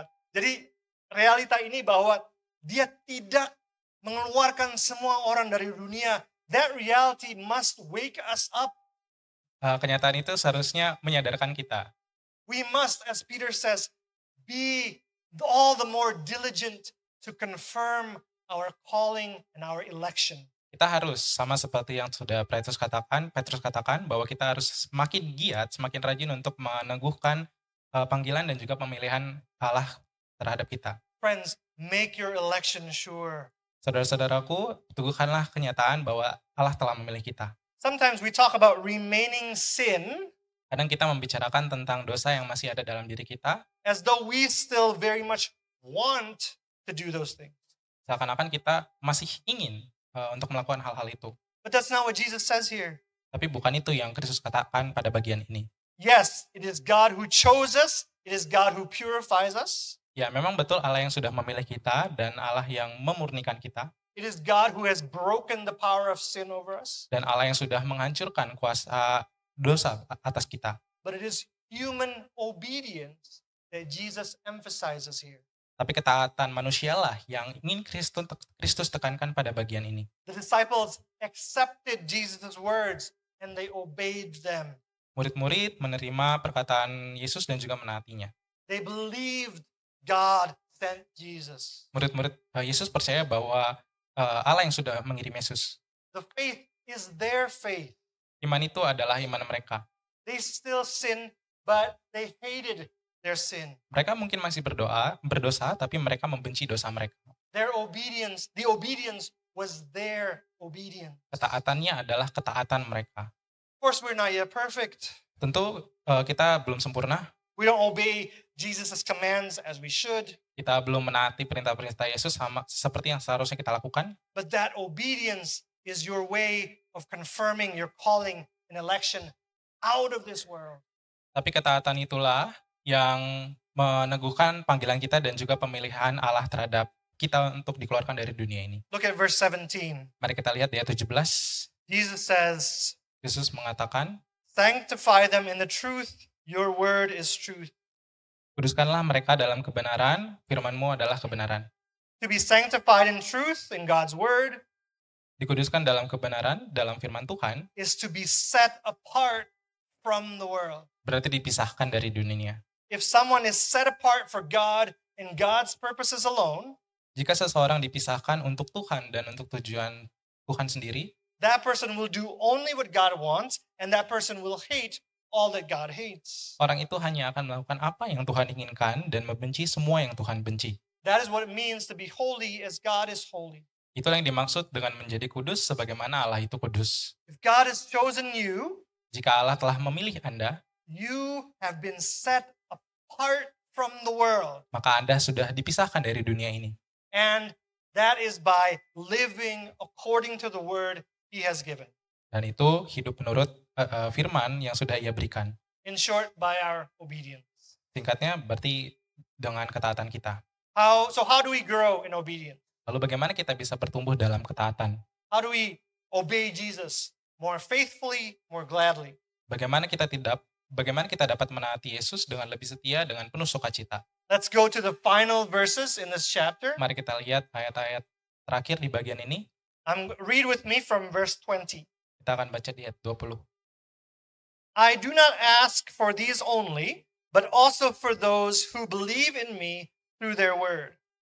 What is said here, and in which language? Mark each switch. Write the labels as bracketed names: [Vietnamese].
[Indonesian] Jadi realita ini bahwa dia tidak mengeluarkan semua orang dari dunia. [English] That reality must wake us up. [Indonesian] Kenyataan itu seharusnya menyadarkan kita. [English] We must, as Peter says, be all the more diligent to confirm our calling and our election. [Indonesian] Kita harus, sama seperti yang sudah Petrus katakan bahwa kita harus semakin giat, semakin rajin untuk meneguhkan panggilan dan juga pemilihan Allah terhadap kita. [English] Friends, make your election sure. [Indonesian] Saudara-saudaraku, teguhkanlah kenyataan bahwa Allah telah memilih kita. [English] Sometimes we talk about remaining sin [Indonesian] Kadang kita membicarakan tentang dosa yang masih ada dalam diri kita, [English] as though we still very much want to do those things. [Indonesian] seakan-akan kita masih ingin untuk melakukan hal-hal itu. [English] But that's not what Jesus says here. [Indonesian] Tapi bukan itu yang Kristus katakan pada bagian ini. [English] Yes, it is God who chose us. It is God who purifies us. [Indonesian] Ya, memang betul Allah yang sudah memilih kita dan Allah yang memurnikan kita, [English] It is God who has broken the power of sin over us. [Indonesian] dan Allah yang sudah menghancurkan kuasa dosa atas kita. [English] But it is human obedience that Jesus emphasizes here. [Indonesian] Tapi ketaatan manusialah yang ingin Kristus tekankan pada bagian ini. [English] The disciples accepted Jesus' words and they obeyed them. [Indonesian] Murid-murid menerima perkataan Yesus dan juga menaatinya. [English] They believed God sent Jesus. [Indonesian] Murid-murid Yesus percaya bahwa Allah yang sudah mengirim Yesus. [English] The faith is their faith. [Indonesian] Iman itu adalah iman mereka. [English] They still sin, but they hated their sin. [Indonesian] Mereka mungkin masih berdosa, tapi mereka membenci dosa mereka. [English] Their obedience, the obedience was their obedience. [Indonesian] Ketaatannya adalah ketaatan mereka. [English] Of course, we're not yet perfect. [Indonesian] Tentu kita belum sempurna, [English] We don't obey Jesus' commands as we should, [Indonesian] kita belum menaati perintah-perintah Yesus sama seperti yang seharusnya kita lakukan. [English] but that obedience is your way of confirming your calling and election out of this world. [Indonesian] Tapi ketaatan itulah yang meneguhkan panggilan kita dan juga pemilihan Allah terhadap kita untuk dikeluarkan dari dunia ini. [English] Look at verse 17. [Indonesian] Mari kita lihat di ayat 17, [English] Jesus says, [Indonesian] Yesus mengatakan, [English] sanctify them in the truth. Your word is truth. [Indonesian] kuduskanlah mereka dalam kebenaran, firman-Mu adalah kebenaran. [English] To be sanctified in truth, in God's word, [Indonesian] Dikuduskan dalam kebenaran, dalam firman Tuhan, [English] is to be set apart from the world. [Indonesian] berarti dipisahkan dari dunia. [English] If someone is set apart for God and God's purposes alone, [Indonesian] Jika seseorang dipisahkan untuk Tuhan dan untuk tujuan Tuhan sendiri, [English] that person will do only what God wants, and that person will hate all that God hates. [Indonesian] orang itu hanya akan melakukan apa yang Tuhan inginkan dan membenci semua yang Tuhan benci. [English] That is what it means to be holy as God is holy. [Indonesian] Itulah yang dimaksud dengan menjadi kudus sebagaimana Allah itu kudus. [English] If God has chosen you, [Indonesian] Jika Allah telah memilih Anda, [English] you have been set apart from the world. [Indonesian] maka Anda sudah dipisahkan dari dunia ini. [English] And that is by living according to the word he has given. [Indonesian] Dan itu hidup menurut firman yang sudah Ia berikan. [English] In short, by our obedience. [Indonesian] Singkatnya berarti dengan ketaatan kita. [English] So how do we grow in obedience? [Indonesian] Lalu bagaimana kita bisa bertumbuh dalam ketaatan? [English] How do we obey Jesus more faithfully, more gladly? [Indonesian] Bagaimana kita dapat menaati Yesus dengan lebih setia, dengan penuh sukacita? [English] Let's go to the final verses in this chapter. [Indonesian] Mari kita lihat ayat-ayat terakhir di bagian ini. [English] Read with me from verse 20. [Indonesian] Kita akan baca di ayat 20. [English] I do not ask for these only, but also for those who believe in me through their word.